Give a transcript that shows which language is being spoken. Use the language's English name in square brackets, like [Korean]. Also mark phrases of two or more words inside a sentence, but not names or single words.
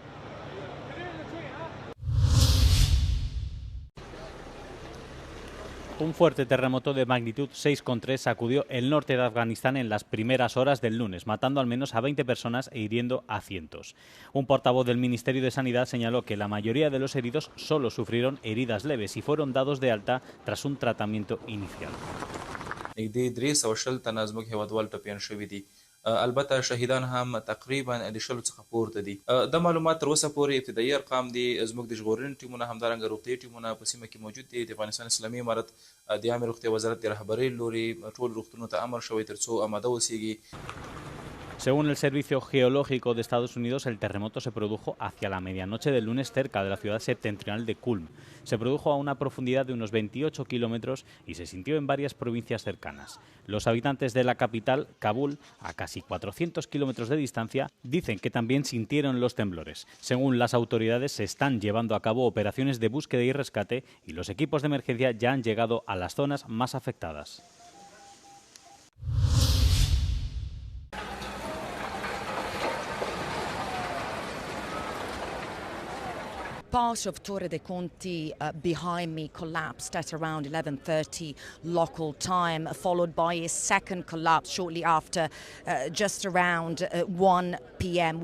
[Spanish] Un fuerte terremoto de magnitud 6,3 sacudió el norte de Afganistán en las primeras horas del lunes, matando al menos a 20 personas e hiriendo a cientos. Un portavoz del Ministerio de Sanidad señaló que la mayoría de los heridos solo sufrieron heridas leves y fueron dados de alta tras un tratamiento inicial. [Pashto] البته شهیدان هم تقریبا د شلو څخه پورته دي د معلومات تر اوسه پورې ابتدایي ارقام دي زموږ د ژغورنې ټیمونه همدارنګه روغتیايي ټیمونه په سیمه کې موجود دي د افغانستان اسلامي امارت د عامه روغتیا وزارت د رهبرۍ لوري ټول روغتونونو ته امر شوی ترڅو آماده اوسیږي. [Spanish] Según el Servicio Geológico de Estados Unidos, el terremoto se produjo hacia la medianoche del lunes cerca de la ciudad septentrional de Kulm. Se produjo a una profundidad de unos 28 kilómetros y se sintió en varias provincias cercanas. Los habitantes de la capital, Kabul, a casi 400 kilómetros de distancia, dicen que también sintieron los temblores. Según las autoridades, se están llevando a cabo operaciones de búsqueda y rescate y los equipos de emergencia ya han llegado a las zonas más afectadas. [English] Part of Torre dei Conti behind me collapsed at around 11:30 local time, followed by a second collapse shortly after, just around 1 p.m.